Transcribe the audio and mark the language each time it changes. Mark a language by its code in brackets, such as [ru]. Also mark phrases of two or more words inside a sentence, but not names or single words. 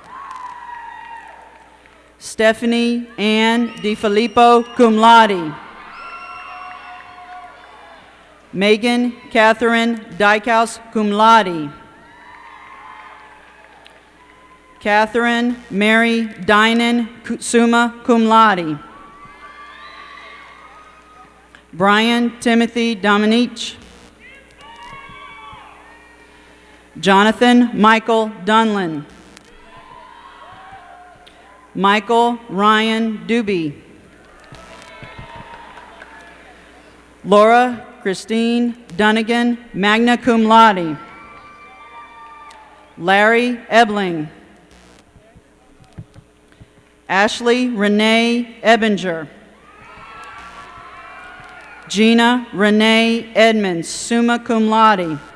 [en] Stephanie Ann DiFilippo [la] cum laude, [en] Megan Catherine Dykhouse [la] cum laude, [en] Catherine Mary Dinan [la] summa cum laude, [en] Brian Timothy Dominique, Jonathan Michael Dunlin, Michael Ryan Doobie, Laura Christine Dunnigan, [la] magna cum laude, [en] Larry Ebling, Ashley Renee Ebinger, Gina Renee Edmonds, [la] summa cum laude,